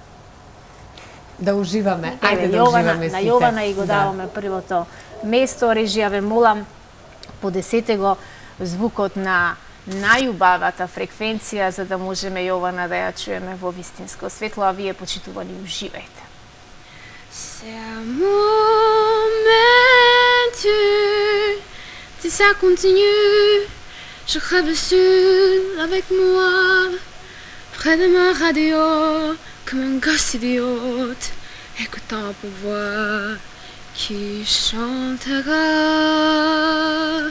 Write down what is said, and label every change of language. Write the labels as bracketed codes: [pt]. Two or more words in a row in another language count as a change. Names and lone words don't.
[mk] Да уживаме, ајде да уживаме сите. На Јована и го даваме првото место. Режија ве молам, подесете го звукот на најубавата фреквенција за да можеме Јована да ја чуеме во вистинско светло, а вие почитувани уживајте. [fr] C'est un moment, si ça continue, je rêve seul avec moi, près de ma radio, comme un gosse idiote, écoutant pour voir qui chantera.